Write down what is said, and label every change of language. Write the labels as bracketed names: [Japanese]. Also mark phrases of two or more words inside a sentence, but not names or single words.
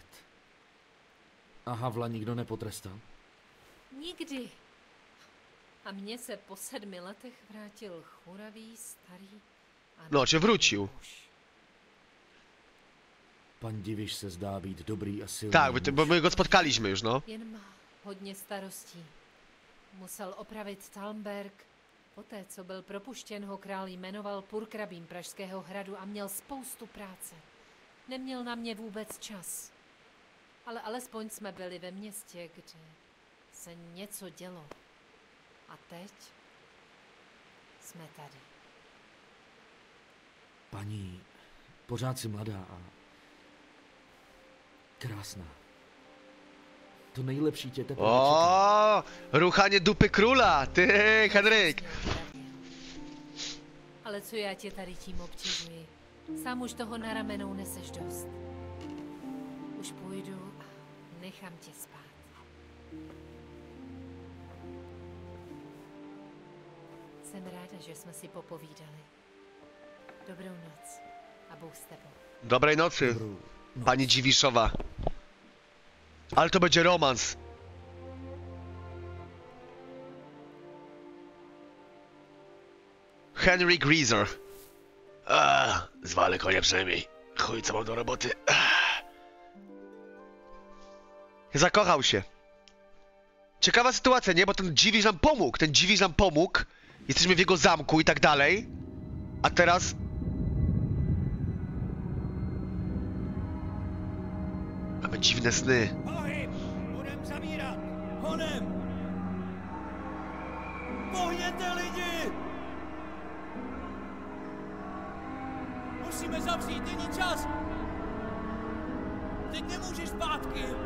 [Czech] A Havla nikdo nepotrestal? Nikdy. A mně se po 7 letech vrátil churavý, starý a [Polish] No, že vrócił. [Czech] muž. Pan Diviš se zdá být dobrý a silný. [Polish] Tak, bo [Czech] muž. [Polish] my go spotkaliśmy już, no. [Czech] Jen má hodně starostí. Musel opravit Talmberg. Poté, co byl propuštěn, ho král jmenoval purkrabím Pražského hradu a měl spoustu práce. Neměl na mě vůbec čas. Ale alespoň jsme byli ve městě, kde se něco dělo. A teď jsme tady. Paní, pořád si mladá a krásná. To nejlepší tě teprve čeká. [Polish] O, ruchanie dupy króla, ty, Henryk. [Czech] Ale co já tě tady tím obtěžuji? Sám už toho na ramenou neseš dost. Už půjdu a nechám tě spát. Jsem ráda, že jsme si popovídali. Dobrou noc a Bůh s tebou. [Polish] Dobrej nocy, pani Dziwiszowa. Ale to będzie romans. Henry Greaser. Zwalę konia przynajmniej. Chuj, co mam do roboty. Zakochał się. Ciekawa sytuacja, nie? Bo ten Dziwisz nam pomógł. Ten Dziwisz nam pomógł. Jesteśmy w jego zamku i tak dalej. A teraz... Mamy dziwne sny. [Czech] Pohyb! Budem zavírat! Honem! Pohněte lidi! musíme zavřít, není čas! Teď nemůžeš zpátky!